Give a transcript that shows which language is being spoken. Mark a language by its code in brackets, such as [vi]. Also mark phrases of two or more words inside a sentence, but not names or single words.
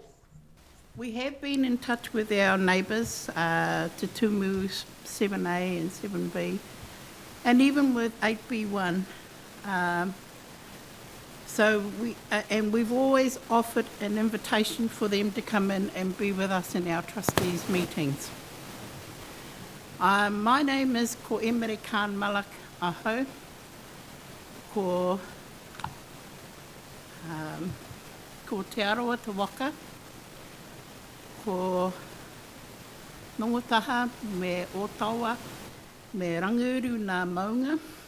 [en] We have been in touch with our neighbours, Te Tumu 7A and 7B, and even with 8B1. So we've always offered an invitation for them to come in and be with us in our trustees meetings. My name is [mi] Ko Emere Khan Malak Aho, ko Te Arawa Te Waka, ko Nongotaha me Otawa, me Ranguru nā Maunga,